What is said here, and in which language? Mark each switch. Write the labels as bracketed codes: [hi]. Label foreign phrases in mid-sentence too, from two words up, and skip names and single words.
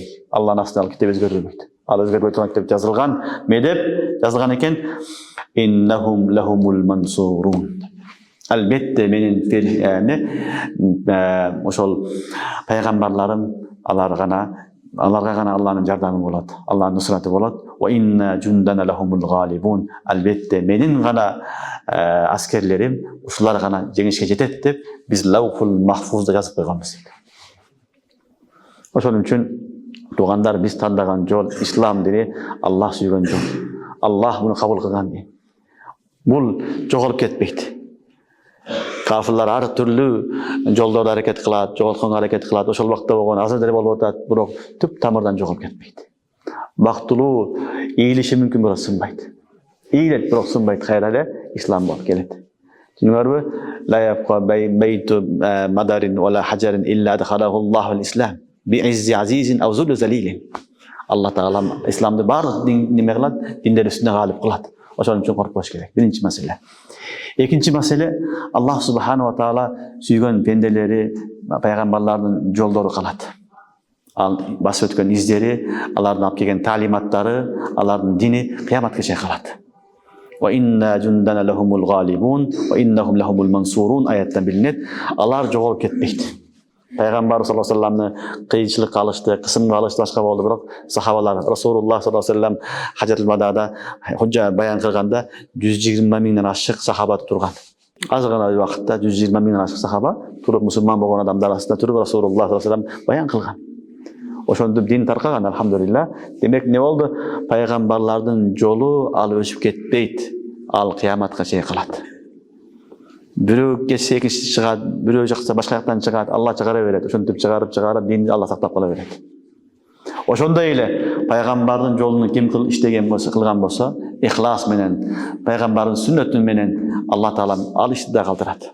[ky] Аллахнын астында китеп өзгөрүлбөйт. Ал өзгөрбөй турган китеп жазылган. Эмне деп жазылган экен? [ar] إنهم لهم المنصورون. [ky] Албетте менин ошол пайгамбарларым аларга гана Аллахнын жардамы болот, Аллахнын нусраты болот. [ar] وإن جندنا لهم الغالبون. [ky] Албетте менин гана аскерлерим ушулар гана жеңишке жетет деп биз лаухул махфузда жазып койгонбуз дейт. Ошон үчүн туугандар, биз тандаган жол ислам дини Аллах сүйгөн жол. Аллах муну кабыл кылган дин. Бул жоголуп кетпейт. Кафирлар ар түрлүү жолдордо аракет кылат, жоголтконго аракет кылат. Ошол убакта болгон азыр деле болуп атат, бирок түп тамырдан жоголуп кетпейт. Бактылуу ийилиши мүмкүн бирок сынбайт. Ийилет бирок сынбайт, кайра эле ислам болуп келет. Түшүнүңөрбү? [ar] لا يبقى بيت مدر ولا حجر إلا أدخله الله الإسلام بعز عزيز أو ذل ذليل. [ky] Аллах таала исламды барлык неме кылат, диндер үстүнө галип кылат. Ошон үчүн коркпош керек. Биринчи маселе. Экинчи маселе, Аллах [ar] سبحانه تعالى [ky] сүйгөн пенделери, пайгамбарлардын жолдору калат. Ал басып өткөн издери, алардын алып келген таалиматтары, алардын дини кыяматка чейин калат. [ar] وإن جندنا لهم الغالبون وإنهم لهم المنصورون [ky] аяттан билинет. Алар жоголуп кетпейт. Пайгамбар [ar] صلى الله عليه [ky] вассаламны кыйынчылыкка алышты, кысымга алышты, башка болду, бирок сахабалар Расулуллах [ar] صلى الله عليه وسلم حجة الوداع [ky] худжа баян кылганда 120 миңден ашык сахаба турган. Аз гана убакытта 120 миңден ашык сахаба туруп, мусулман болгон адамдар арасында туруп Расулуллах [ar] صلى الله عليه وسلم [ky] баян кылган. Ошондо дин таркаган, алхамдулилла. Демек не болду? Пайгамбарлардын жолу ал өчүп кетпейт. Ал кыяматка чейин калат. Бирөө кетсе экинчиси чыгат, бирөө жакса башка жактан чыгат, Алла чыгара берет. Ошентип чыгарып динди Алла сактап кала берет. Ошондой эле пайгамбардын жолун ким иштеген болсо, кылган болсо, ихлас менен, пайгамбардын сүннөтү менен Алла таала ал ишти да калтырат.